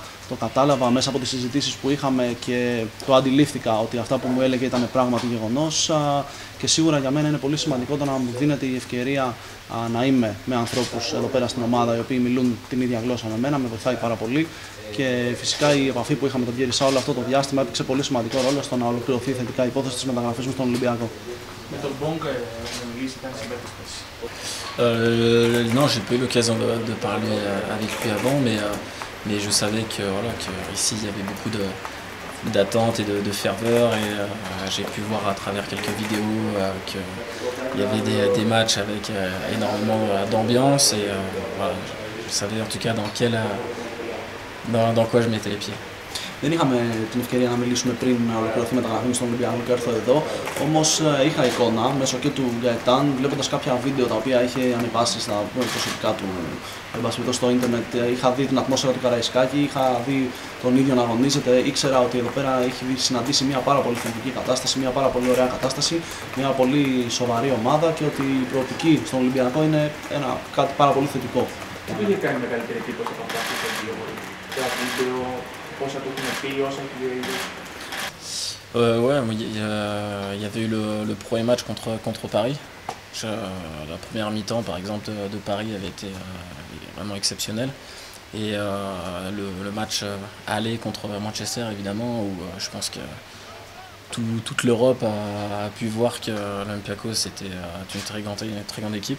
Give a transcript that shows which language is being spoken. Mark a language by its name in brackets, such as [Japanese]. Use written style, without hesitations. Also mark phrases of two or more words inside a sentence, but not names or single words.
[Greek] Το κατάλαβα μέσα από τις συζητήσεις που είχαμε και το αντιλήφθηκα ότι αυτά που μου έλεγε ήταν πράγματι γεγονός και σίγουρα για μένα είναι πολύ σημαντικό το να μου δίνεται η ευκαιρία να είμαι με ανθρώπους εδώ πέρα στην ομάδα οι οποίοι μιλούν την ίδια γλώσσα με μένα, με βοηθάει πάρα πολύ και φυσικά η επαφή που είχαμε με τον Pierre Issa όλο αυτό το διάστημα έπαιξε πολύ σημαντικό ρόλο στο να ολοκληρωθεί θετικά η υπόθεση της μεταγραφής μου στον Ολυμπιακό. Με τον Bonk μιλήσει, ήταν συμπαίκτης. [French] Non, j'ai pas eu l'occasion de parler avec lui avant, mais je savais que ici il y avait beaucoup d'attentes et de ferveur et j'ai pu voir à travers quelques vidéos qu'il y avait des matchs avec énormément d'ambiance et voilà, je savais en tout cas dans quoi je mettais les pieds. [Greek] Δεν είχαμε την ευκαιρία να μιλήσουμε πριν να ολοκληρωθεί η μεταγραφή στον Ολυμπιακό και έρθω εδώ. Όμως είχα εικόνα μέσω και του Γκαετάν, βλέποντας κάποια βίντεο τα οποία είχε ανεβάσει στα προσωπικά του στο ίντερνετ. Είχα δει την ατμόσφαιρα του Καραϊσκάκη, είχα δει τον ίδιο να αγωνίζεται. Ήξερα ότι εδώ πέρα έχει συναντήσει μια πάρα πολύ θετική κατάσταση, μια πάρα πολύ ωραία κατάσταση, μια πολύ σοβαρή ομάδα και ότι η προοπτική στον Ολυμπιακό είναι κάτι πάρα πολύ θετικό. Τι είχε κάνει μεγαλύτερη εντύπωση από αυτά που δύο βίντεο? Όσα του έχουν πει, όσα του [French] ouais, il y avait eu le premier match contre Paris. La première mi-temps, par exemple, de Paris avait été vraiment exceptionnelle. Et le match aller contre Manchester, évidemment, où je pense que toute l'Europe a pu voir que l'Olympiakos était une très grande équipe.